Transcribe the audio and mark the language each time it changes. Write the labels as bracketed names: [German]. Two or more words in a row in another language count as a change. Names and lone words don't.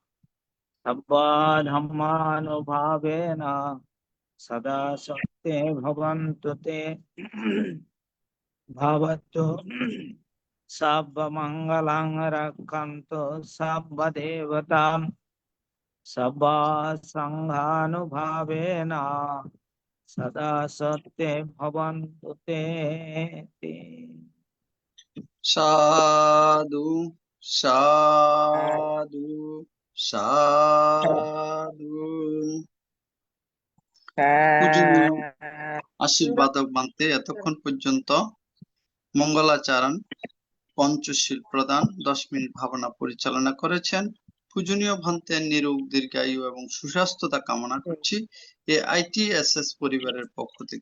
[Sanskrit] सर्वधर्मानुभावेन सदा सत्ये भवन्तु ते भवतु सर्वमङ्गलं रक्षन्तु सर्वदेवतां सर्वसङ्घानुभावेन सदा सत्ये भवन्तु ते। साधु साधु साधु। [Bangla] পূজনীয় আশীর্বাদক বান্তে এতক্ষণ পর্যন্ত মঙ্গলাচরণ পঞ্চশীল প্রদান 10 মিনিট ভাবনা পরিচালনা করেছেন। পূজনীয় ভান্তের নিরোগ দীর্ঘায়ু এবং সুস্বাস্থ্যতা কামনা করছি এই ITSS পরিবারের পক্ষ থেকে।